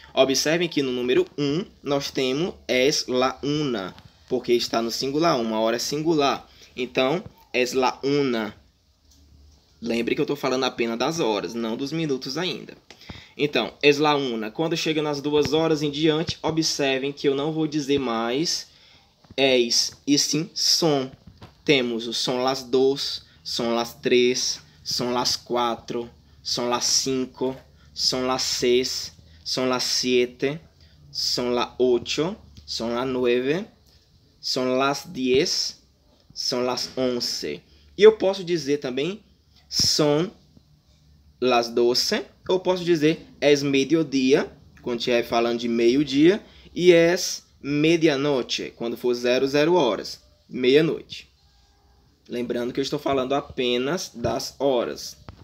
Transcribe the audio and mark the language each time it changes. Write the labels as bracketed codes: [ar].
[pt] Observem que no número 1 nós temos [es] es la una, [pt] porque está no singular, uma hora é singular. Então, [es] es la una. [pt] Lembre que eu estou falando apenas das horas, não dos minutos ainda. Então, [es] es la una. [pt] Quando chega nas 2 horas em diante, observem que eu não vou dizer mais es, e sim son. Temos o [es] son las 2, son las 3, son las 4, son las 5, son las 6, son las 7, son las 8, son las 9, son las 10, son las 11. [pt] E eu posso dizer também [es] son las 12, [pt] ou posso dizer es meio-dia, quando estiver falando de meio-dia, e [es] es medianoche, [pt] quando for 00 horas, meia-noite. Lembrando que eu estou falando apenas das horas.